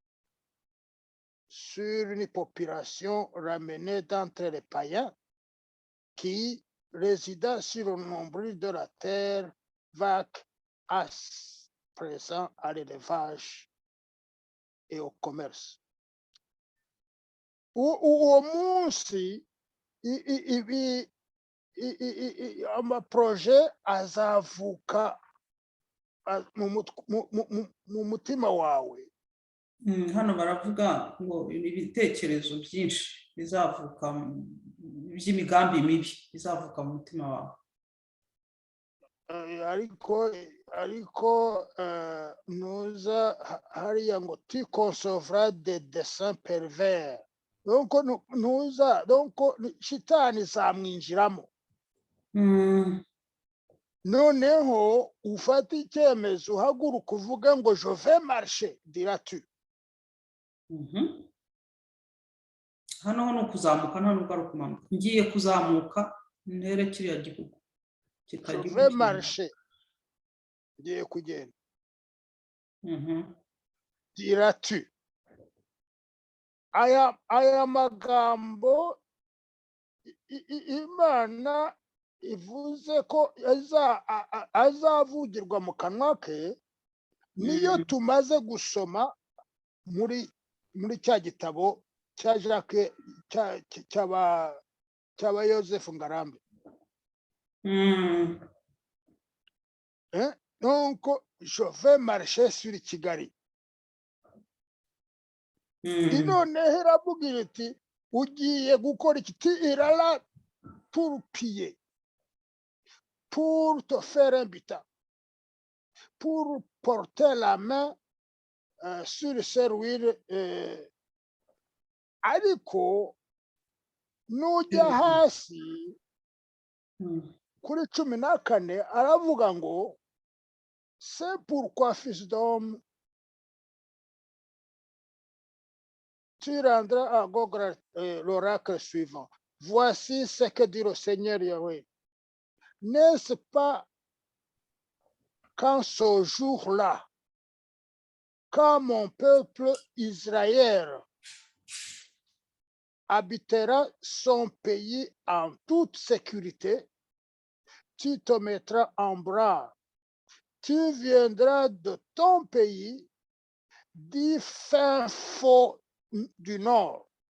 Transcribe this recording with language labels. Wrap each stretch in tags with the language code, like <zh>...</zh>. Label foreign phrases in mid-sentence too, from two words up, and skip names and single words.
<fr>sur une population ramenée d'entre les païens qui résida sur le nombril de la terre vague à présent à l'élevage et au commerce.</fr> <rw>Uwo munsi amaproje azavuka mu mutima wawe. Hano baravuga ngo ibitekerezo byinshi bizavuka by'imigambi mibi bizavuka mu mutima wawe. ariko nuza hariya ngo</rw> <fr>tu concevras des desseins pervers.</fr> <rw>Donc nuza, donc shitani zamwinjiramo. Noneho ufata icyemezo uhaguruka uvuga ngo</rw> <fr>je vais marcher, diras-tu.</fr> <rw>Hano ni ukuzamuka, nta nubwo ari ukumanuka. Ngiye kuzamuka ntere kiriya gihugu</rw> <fr>Je vais marcher,</fr> <rw>ngiye kugenda, diras-tu. Aya magambo Imana ivuze ko azavugirwa mu kanwa ke niyo tumaze gusoma muri cya gitabo cya Jacques cyaba Yosefu Ngarambe.</rw> <fr>Donc je vais marcher sur Kigali.</fr> <rw>Noneho iravugira iti ugiye gukora iki?</rw> <fr>Tu iras là pour piller, pour te faire un butin, pour porter la main sur ces ruines.</fr> <rw>Ariko nujya hasi kuri 14 aravuga ngo</rw> <fr>c'est pourquoi fils d'homme tu rendras à Gog l'oracle suivant. Voici ce que dit le Seigneur Yahweh. N'est-ce pas qu'en ce jour-là, quand mon peuple Israël habitera son pays en toute sécurité, tu te mettras en bras, tu viendras de ton pays, du fin fond du nord,</fr>